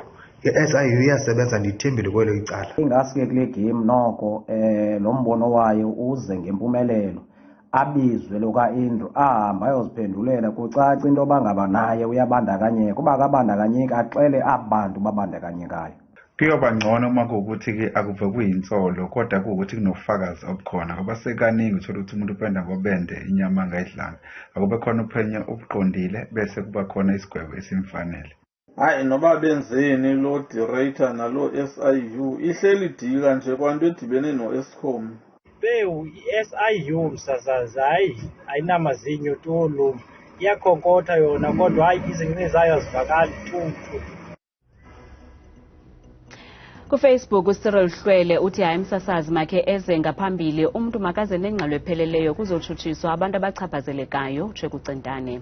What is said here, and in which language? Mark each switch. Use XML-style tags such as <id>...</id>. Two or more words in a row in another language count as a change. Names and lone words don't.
<xh>I-SIU iyasebenza ndithembile kwelo icala. Ingaske kule game noko lo mbono wayo uze ngempumelelo abizwe lo ka-Andrew ahamba ayoziphendulela kucaca into bangaba naye uyabandakanyeka kuba akabandakanyeki axele abantu babandakanyekayo.</xh> <zu>Kuyoba ngcono uma kuwukuthi ke akuve kuyintsolo kodwa kuwukuthi kunofakazi obukhona ngoba sekaningi uthola ukuthi umuntu upenda ngobende inyama angayidlanga akube khona uphenyo obuqondile bese kuba khona isigwebo esimfanele.</zu> <xh>Hayi noba benzeni lo director nalo SIU ihleli dika nje kwanto edibene no-Eskom. Bewu i-SIU msasazi ayinamazinyo tolu iyakhonkotha yona kodwa hayi izinqe zayo azivakali tutu. KuFacebook uCyril Hlwele uthi hayi msasazi makhe eze ngaphambili umuntu makaze nengxelo epheleleyo kuzotshutshiswa abantu abachaphazelekayo utshe kucintane.</xh>